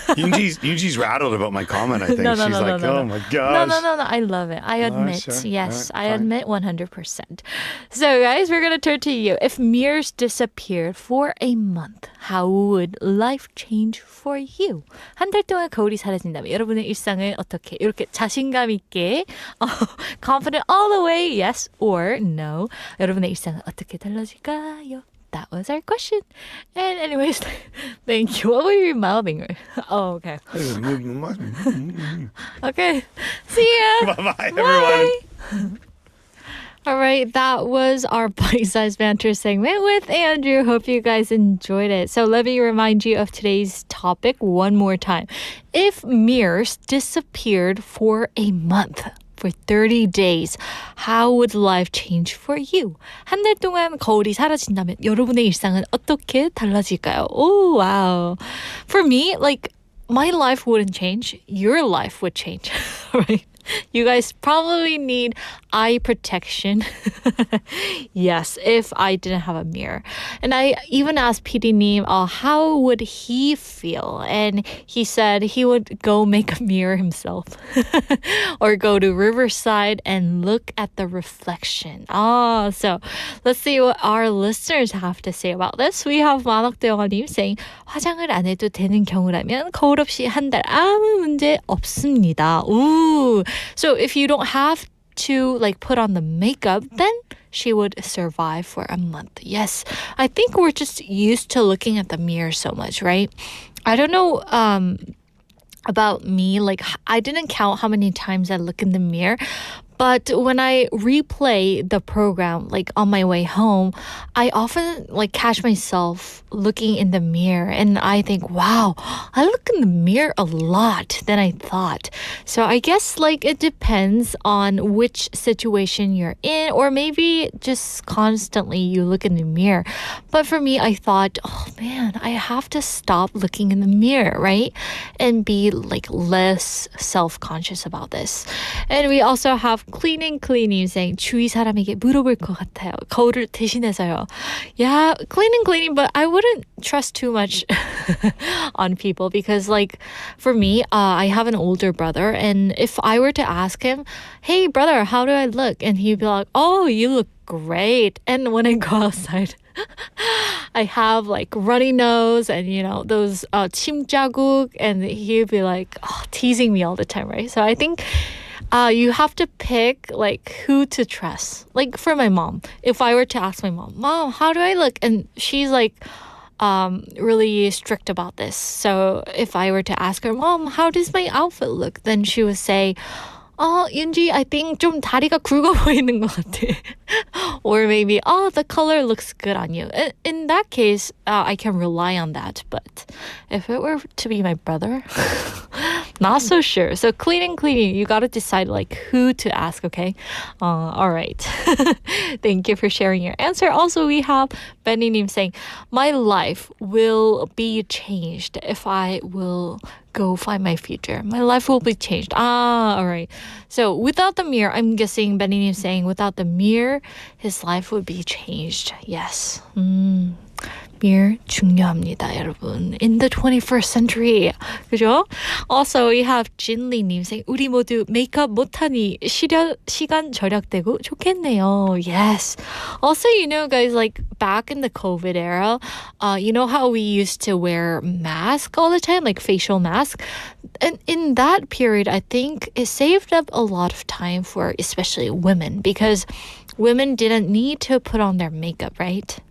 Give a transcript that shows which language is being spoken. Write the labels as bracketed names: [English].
[English] Yunji's rattled about my comment, I think. No, She's like, no. oh my gosh. No. I love it. I admit. sure. Yes, All right, fine. admit 100%. So, guys, we're going to turn to you. If mirrors disappeared for a month, how would life change for you? [Korean] 한 달 동안 거울이 사라진다면 여러분의 일상을 어떻게 이렇게 자신감 있게 [English] confident all the way, yes or no. [Korean] 여러분의 일상은 어떻게 달라질까요? [English] That was our question. And anyways, thank you. What were you mouthing? Oh, okay. Okay. See ya. Bye-bye, everyone. All right, that was our bite-sized banter segment with Andrew. Hope you guys enjoyed it. So let me remind you of today's topic one more time. If mirrors disappeared for a month, for 30 days, how would life change for you? [Korean] 한 달 동안 거울이 사라진다면 여러분의 일상은 어떻게 달라질까요? [English] Oh, wow. For me, my life wouldn't change. Your life would change, right? You guys probably need eye protection. Yes, if I didn't have a mirror. And I even asked PD Neem, how would he feel? And he said he would go make a mirror himself or go to Riverside and look at the reflection. So let's see what our listeners have to say about this. We have [Korean] 만족하지 [English] saying, [Korean] 화장을 안 해도 되는 경우라면 거울 없이 한 달 아무 문제 없습니다. [English] Ooh. So if you don't have to put on the makeup, then she would survive for a month. Yes, I think we're just used to looking at the mirror so much, right? I don't know about me, I didn't count how many times I look in the mirror, but when I replay the program, on my way home, I often catch myself looking in the mirror and I think, wow, I look in the mirror a lot than I thought. So I guess it depends on which situation you're in, or maybe just constantly you look in the mirror. But for me, I thought, oh man, I have to stop looking in the mirror, right? And be less self-conscious about this. And we also have have cleaning saying [Korean] 주위 사람에게 물어볼 것 같아요. 거울을 대신해서요. [English] Yeah, cleaning, but I wouldn't trust too much on people because like for me, I have an older brother and if I were to ask him, hey brother, how do I look? And he'd be like, oh, you look great. And when I go outside, I have like runny nose and you know those [Korean] 침 자국, [English] and he'd be like teasing me all the time, right? So I think you have to pick like who to trust. Like for my mom, if I were to ask my mom, how do I look? And she's like really strict about this. So if I were to ask her, Mom, how does my outfit look? Then she would say, 윤지, I think [Korean] 좀 다리가 굵어 보이는 것 같아. [English] Or maybe, the color looks good on you. In that case, I can rely on that. But if it were to be my brother, not so sure. So cleaning, you got to decide like who to ask, okay? All right. Thank you for sharing your answer. Also, we have Benny-님 saying, my life will be changed if I will go find my future. My life will be changed. All right. So without the mirror, I'm guessing Benny is saying without the mirror, his life would be changed. Yes. [Korean] Mirror 중요합니다, 여러분. [English] In the 21st century. [Korean] 그죠? [English] Also, we have [Korean] 진리님 [English] saying [Korean] 우리 모두 메이크업 못하니 시간 절약되고 좋겠네요. [English] Yes. Also, you know, guys, like back in the COVID era, you know how we used to wear masks all the time, like facial mask? And in that period, I think it saved up a lot of time for especially women because women didn't need to put on their makeup, right?